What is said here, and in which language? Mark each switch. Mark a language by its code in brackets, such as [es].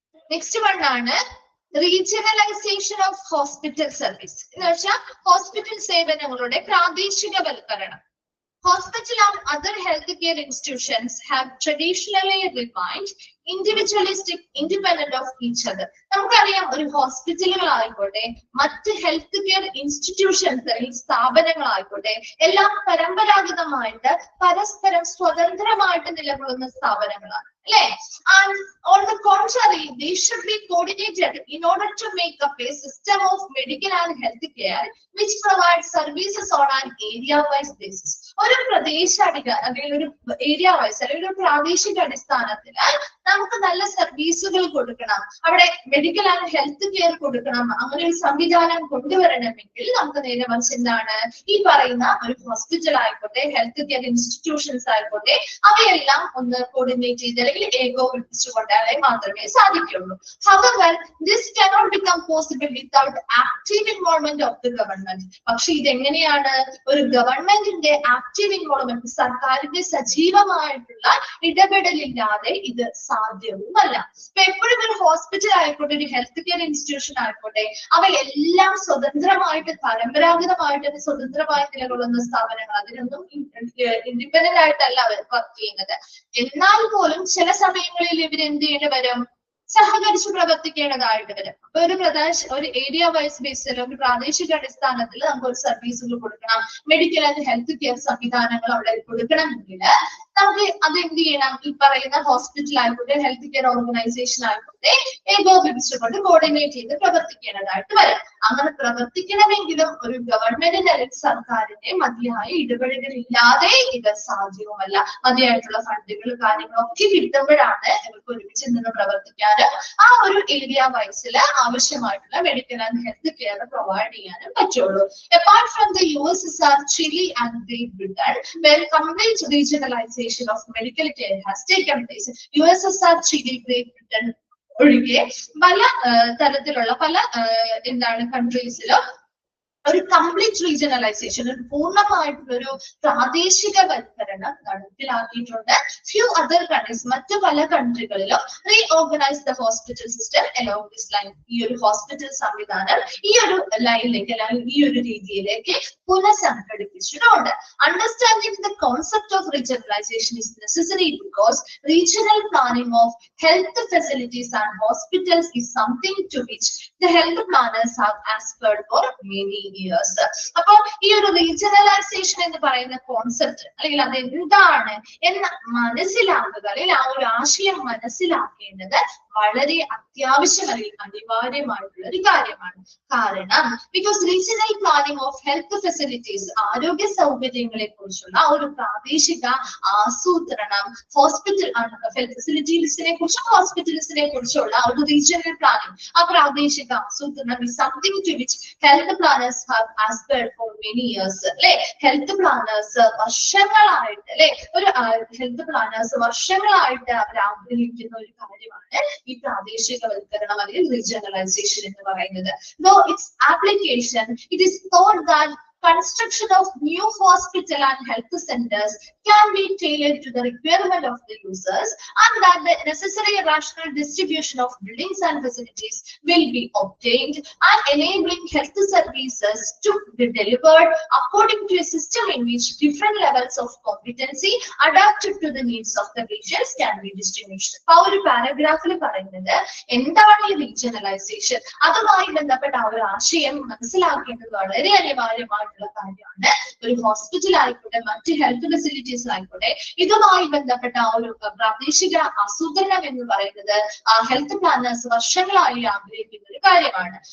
[en] Next one ആണ് regionalisation of hospital service. [ml] എന്ന് വെച്ചാൽ ഹോസ്പിറ്റൽ സേവനങ്ങളുടെ പ്രാദേശികവൽക്കരണം. [en] Hospital and other healthcare institutions have traditionally remained individualistic, independent of each other. [ml] നമുക്കറിയാം ഒരു ഹോസ്പിറ്റലുകളായിക്കോട്ടെ മറ്റ് ഹെൽത്ത് കെയർ ഇൻസ്റ്റിറ്റ്യൂഷൻസ് അല്ലെങ്കിൽ സ്ഥാപനങ്ങളായിക്കോട്ടെ എല്ലാം പരമ്പരാഗതമായിട്ട് പരസ്പരം സ്വതന്ത്രമായിട്ട് നിലകൊള്ളുന്ന സ്ഥാപനങ്ങളാണ്, അല്ലെ? [en] And on the contrary, they should be coordinated in order to make up a system of medical and health care which provides services on an area-wise basis. [ml] ഒരു പ്രദേശ അല്ലെങ്കിൽ ഒരു ഏരിയ വൈസ് അല്ലെങ്കിൽ ഒരു പ്രാദേശിക അടിസ്ഥാനത്തിൽ നമുക്ക് നല്ല സർവീസുകൾ കൊടുക്കണം, അവിടെ മെഡിക്കൽ ആൻഡ് ഹെൽത്ത് കെയർ കൊടുക്കണം. അങ്ങനെ ഒരു സംവിധാനം കൊണ്ടുവരണമെങ്കിൽ നമുക്ക് നേരെ മറിച്ച് എന്താണ് ഈ പറയുന്ന ഒരു ഹോസ്പിറ്റൽ ആയിക്കോട്ടെ ഹെൽത്ത് കെയർ ഇൻസ്റ്റിറ്റ്യൂഷൻസ് ആയിക്കോട്ടെ അവയെല്ലാം ഒന്ന് കോർഡിനേറ്റ് ചെയ്ത് അല്ലെങ്കിൽ ഏകോപിപ്പിച്ചുകൊണ്ടാലേ മാത്രമേ സാധിക്കുള്ളൂ. [en] However, this cannot become possible without active involvement of the government. [ml] പക്ഷെ ഇതെങ്ങനെയാണ്? ഒരു ഗവൺമെന്റിന്റെ ആക്റ്റീവ് ഇൻവോൾവ്മെന്റ്, സർക്കാരിന്റെ സജീവമായിട്ടുള്ള ഇടപെടലില്ലാതെ ഇത് സാധ്യവുമല്ല. ഇപ്പൊ എപ്പോഴും ഒരു ഹോസ്പിറ്റൽ ആയിക്കോട്ടെ ഒരു ഹെൽത്ത് കെയർ ഇൻസ്റ്റിറ്റ്യൂഷൻ ആയിക്കോട്ടെ അവയെല്ലാം സ്വതന്ത്രമായിട്ട് പരമ്പരാഗതമായിട്ട് സ്വതന്ത്രമായി നിലകൊള്ളുന്ന സ്ഥാപനങ്ങൾ, അതിനൊന്നും ഇൻഡിപെൻഡന്റ് ആയിട്ടല്ല അവർ വർക്ക് ചെയ്യുന്നത്. എന്നാൽ പോലും ചില സമയങ്ങളിൽ ഇവർ എന്ത് ചെയ്യേണ്ടി വരും? സഹകരിച്ച് പ്രവർത്തിക്കേണ്ടതായിട്ട് വരും. അപ്പൊ ഒരു ഏരിയ വൈസ് ബേസിൽ ഒരു പ്രാദേശിക അടിസ്ഥാനത്തിൽ നമുക്ക് ഒരു സർവീസുകൾ കൊടുക്കണം, മെഡിക്കൽ ആൻഡ് ഹെൽത്ത് കെയർ സംവിധാനങ്ങൾ അവിടെ കൊടുക്കണമെങ്കിൽ നമുക്ക് അത് എന്ത് ചെയ്യണം? ഈ പറയുന്ന ഹോസ്പിറ്റൽ ആയിക്കോട്ടെ ഹെൽത്ത് കെയർ ഓർഗനൈസേഷൻ ആയിക്കോട്ടെ ഏകോപിപ്പിച്ചുകൊണ്ട് കോർഡിനേറ്റ് ചെയ്ത് പ്രവർത്തിക്കേണ്ടതായിട്ട് വരും. അങ്ങനെ പ്രവർത്തിക്കണമെങ്കിലും ഒരു ഗവൺമെന്റിന്റെ അല്ലെങ്കിൽ സർക്കാരിന്റെ മതിയായ ഇടപെടലുകൾ ഇല്ലാതെ ഇത് സാധ്യവുമല്ല. മതിയായിട്ടുള്ള ഫണ്ടുകൾ കാര്യങ്ങളൊക്കെ കിട്ടുമ്പോഴാണ് ഇവർക്ക് ഒരുമിച്ച് നിന്ന് പ്രവർത്തിക്കാനും ആ ഒരു ഏരിയ വൈസിൽ ആവശ്യമായിട്ടുള്ള medical and health care provide ചെയ്യാനും പറ്റുള്ളൂ. [en] Apart from the USSR, Chile and Great Britain, where complete regionalization of medical care has taken place. USSR, Chile, Great Britain [ml] ഒഴികെ പല തരത്തിലുള്ള പല എന്താണ് കൺട്രീസിലും ഒരു കംപ്ലീറ്റ് റീജിയണലൈസേഷൻ, ഒരു പൂർണ്ണമായിട്ടുള്ള ഒരു പ്രാദേശികവൽക്കരണം നടപ്പിലാക്കിയിട്ടുണ്ട്. [en] few other countries, [ml] മറ്റു പല കൺട്രികളിലും [en] Reorganise the hospital system along this line. [ml] ഈ ഒരു ഹോസ്പിറ്റൽ സംവിധാനം ഈ ഒരു ലൈനിലേക്ക് അല്ലെങ്കിൽ ഈ ഒരു രീതിയിലേക്ക് പുനഃസംഘടിപ്പിച്ചിട്ടുണ്ട്. [en] Understanding the concept of regionalisation is necessary because regional planning of health facilities and hospitals is something to which the health planners have aspired for many years. [ml] അപ്പോൾ ഈ ഒരു റീജിയണലൈസേഷൻ എന്ന് പറയുന്ന കോൺസെപ്റ്റ് അല്ലെങ്കിൽ അത് എന്താണ് എന്ന് മനസ്സിലാക്കുക, അല്ലെങ്കിൽ ആ ഒരു ആശയം മനസ്സിലാക്കേണ്ടത് വളരെ അത്യാവശ്യം അല്ലെങ്കിൽ അനിവാര്യമായിട്ടുള്ള ഒരു കാര്യമാണ്. കാരണം [en] because regional planning of health facilities, [ml] ആരോഗ്യ സൗകര്യങ്ങളെ കുറിച്ചുള്ള ഒരു പ്രാദേശിക ആസൂത്രണം, ഹോസ്പിറ്റൽ ഹെൽത്ത് ഫെസിലിറ്റീസിനെ കുറിച്ചും ഹോസ്പിറ്റൽസിനെ കുറിച്ചുള്ള ഒരു റീജിയണൽ പ്ലാനിംഗ്, ആ പ്രാദേശിക ആസൂത്രണം [en] is something to which health planners have aspired for many years. [ml] അല്ലെ, ഹെൽത്ത് പ്ലാനേഴ്സ് വർഷങ്ങളായിട്ട്, അല്ലെ, ഒരു ഹെൽത്ത് പ്ലാനേഴ്സ് വർഷങ്ങളായിട്ട് അവർ ആഗ്രഹിക്കുന്ന ഒരു കാര്യമാണ് ഈ പ്രാദേശികവൽക്കരണം അല്ലെങ്കിൽ റീജിയണലൈസേഷൻ എന്ന് പറയുന്നത്. [en] Though its application, it is thought that construction of new hospital and health centers can be tailored to the requirement of the users, and that the necessary rational distribution of buildings and facilities will be obtained, and enabling health services to be delivered according to a system in which different levels of competency adapted to the needs of the patients can be distinguished. [ml] ആ ഒരു പാരഗ്രാഫിൽ പറയുന്നത് എന്താണ് ഈ റീജിയണലൈസേഷൻ, അതുമായി ബന്ധപ്പെട്ട ആ ഒരു ആശയം മനസ്സിലാക്കേണ്ടത് വളരെ അനിവാര്യമാണ് കാര്യമാണ്. ഒരു ഹോസ്പിറ്റൽ ആയിക്കോട്ടെ, മറ്റ് ഹെൽത്ത് ഫെസിലിറ്റീസ് ആയിക്കോട്ടെ, ഇതുമായി ബന്ധപ്പെട്ട ആ ഒരു പ്രാദേശിക ആസൂത്രണം എന്ന് പറയുന്നത് ഹെൽത്ത് പ്ലാനേഴ്സ് വർഷങ്ങളായി ആഗ്രഹിക്കുന്ന ഒരു കാര്യമാണ്.